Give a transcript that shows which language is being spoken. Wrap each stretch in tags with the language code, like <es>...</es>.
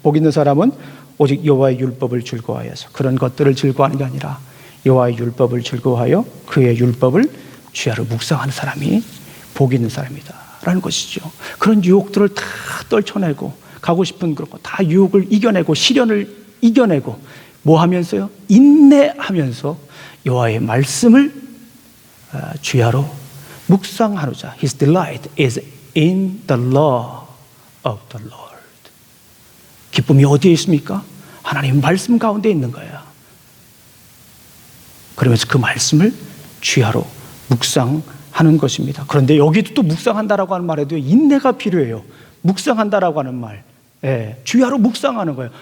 <ko>복 있는 사람은 오직 여호와의 율법을 즐거워해서 그런 것들을 즐거워하는 게 아니라 여호와의 율법을 즐거워하여 그의 율법을 주야로 묵상하는 사람이 복 있는 사람이다라는 것이죠. 그런 유혹들을 다 떨쳐내고 가고 싶은 그런 거 다 유혹을 이겨내고 시련을 이겨내고 뭐 하면서요? 인내하면서 여호와의 말씀을 주야로 묵상하노자.</ko> <en>His delight is in the law of the Lord.</en> <ko>기쁨이 어디에 있습니까? 하나님 말씀 가운데 있는 거예요. 그러면서 그 말씀을 주야로 묵상하는 것입니다. 그런데 여기도 또 묵상한다라고 하는 말에도 인내가 필요해요. 묵상한다라고 하는 말, 주야로 묵상하는 거예요.</ko>